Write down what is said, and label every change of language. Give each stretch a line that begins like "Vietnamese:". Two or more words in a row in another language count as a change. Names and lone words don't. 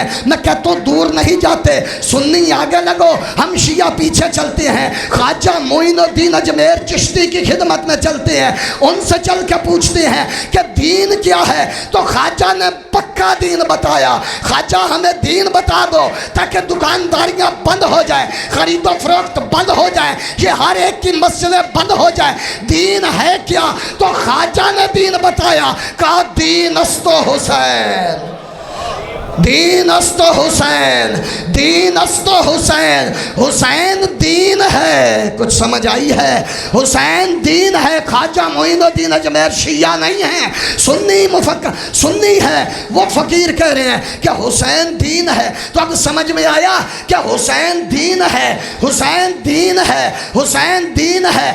Urdu: میں کہتا ہوں دور نہیں جاتے، سنی آگے لگو، ہم شیعہ پیچھے چلتے ہیں، خواجہ معین الدین اجمیر چشتی کی خدمت میں چلتے ہیں، ان سے چل کے پوچھتے ہیں کہ دین کیا ہے، تو خواجہ نے پکا دین بتایا۔ خواجہ ہمیں دین بتا دو تاکہ دکانداریاں بند ہو جائیں، خرید و فروخت بند ہو جائیں، یہ ہر ایک کی مسئلے بند ہو جائیں۔ دین ہے کیا؟ تو خواجہ نے دین بتایا، کہا
Persian: دین است و حسین، دین است و حسین، دین است و حسین،
Urdu: حسین دین ہے۔ کچھ سمجھ آئی ہے؟ حسین دین ہے۔ خواجہ معین الدین اجمیر شیعہ نہیں ہیں، سنی مفکر، سنی ہے، وہ فقیر کہہ رہے ہیں کہ حسین دین ہے۔ تو اب سمجھ میں آیا کہ حسین دین ہے، حسین دین ہے، حسین دین ہے۔